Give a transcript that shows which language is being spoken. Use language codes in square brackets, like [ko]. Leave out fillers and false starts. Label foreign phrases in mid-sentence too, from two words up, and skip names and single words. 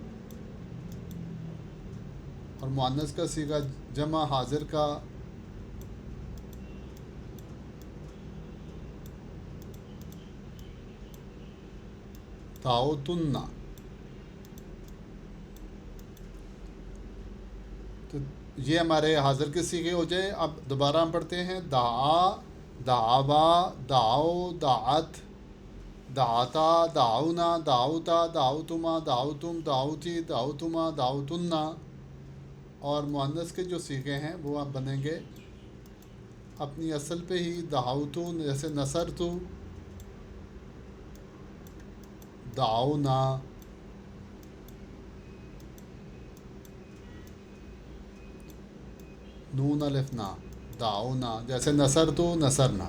[ur] اور مؤنث کا صیغہ جمع حاضر کا دعوتن. تو یہ ہمارے حاضر کے صیغے ہو جائے. اب دوبارہ ہم پڑھتے ہیں. دعا، [ar] دعوا، دعو، دعت، دعاتا، دعونا، دعوتا، دعوتما، دعوتم، دعوتی، دعوتما، دعوتن. [ur] اور مؤنث کے جو صیغے ہیں وہ اب بنیں گے اپنی اصل پہ ہی. [ar] دعوتو، جیسے نصرتو، دعونا. نون الف نا، دعونا، جیسے نصرتو، نصرنا.